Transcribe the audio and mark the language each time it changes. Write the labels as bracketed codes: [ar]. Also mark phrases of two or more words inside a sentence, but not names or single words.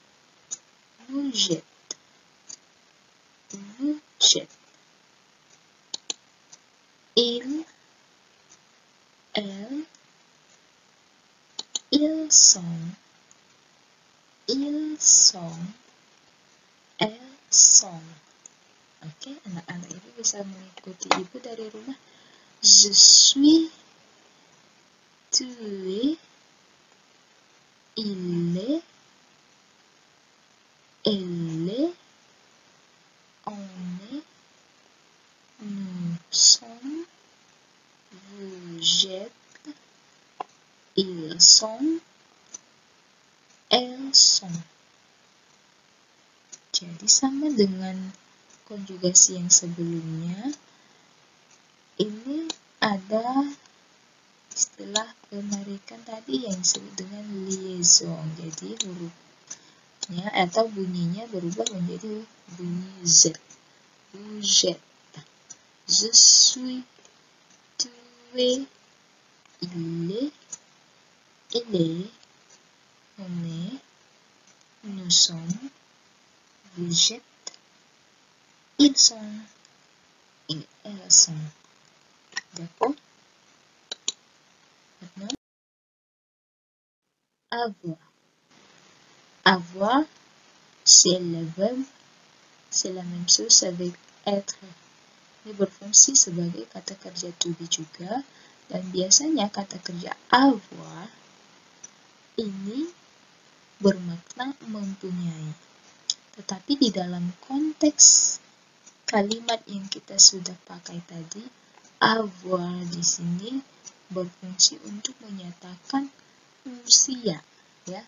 [fr] Il, elle, ils sont, elles sont. [id] Oke, anak-anak ibu bisa mengikuti ibu dari rumah. [fr] Je suis, tu es, il est, elle est, on est, nous sommes, ils sont, elles sont. [id] Jadi sama dengan konjugasi yang sebelumnya, ini ada istilah penarikan tadi yang disebut dengan liaison. Jadi hurufnya atau bunyinya berubah menjadi bunyi Z. [fr] Vous êtes, je suis, tu es, il est, elle est, on est, nous sommes, vous êtes, ils sont, et elles sont. D'accord? Maintenant, avoir. Avoir, c'est le verbe, c'est la même chose avec être. [id] Ini berfungsi sebagai kata kerja [en] to be [id] juga, dan biasanya kata kerja avoir ini bermakna mempunyai. Tetapi di dalam konteks kalimat yang kita sudah pakai tadi, avoir di sini berfungsi untuk menyatakan usia, ya.